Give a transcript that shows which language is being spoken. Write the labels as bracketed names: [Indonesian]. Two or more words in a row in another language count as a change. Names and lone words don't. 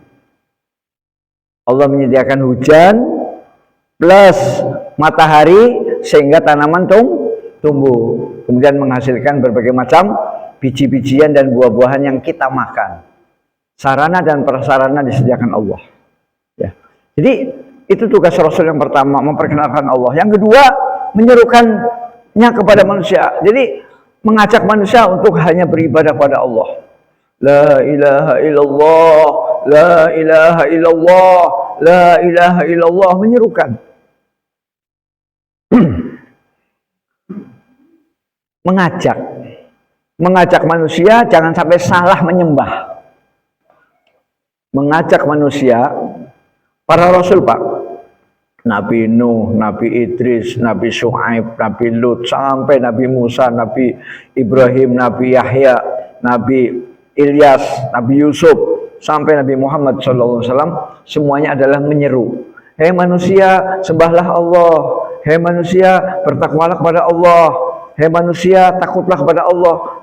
[Indonesian] Allah menyediakan hujan plus matahari sehingga tanaman tumbuh, kemudian menghasilkan berbagai macam biji-bijian dan buah-buahan yang kita makan. Sarana dan prasarana disediakan Allah. Ya. Jadi itu tugas Rasul yang pertama, memperkenalkan Allah. Yang kedua, menyerukannya kepada manusia. Jadi mengajak manusia untuk hanya beribadah pada Allah. [Arabic] La ilaha illallah, la ilaha illallah, la ilaha illallah, [Indonesian] menyerukan. mengajak manusia jangan sampai salah menyembah. Mengajak manusia, para rasul Pak, Nabi Nuh, Nabi Idris, Nabi Syuaib, Nabi Lut, sampai Nabi Musa, Nabi Ibrahim, Nabi Yahya, Nabi Ilyas, Nabi Yusuf, sampai Nabi Muhammad SAW, semuanya adalah menyeru, hei manusia, sembahlah Allah, hei manusia, bertakwalah kepada Allah, hei manusia, takutlah kepada Allah.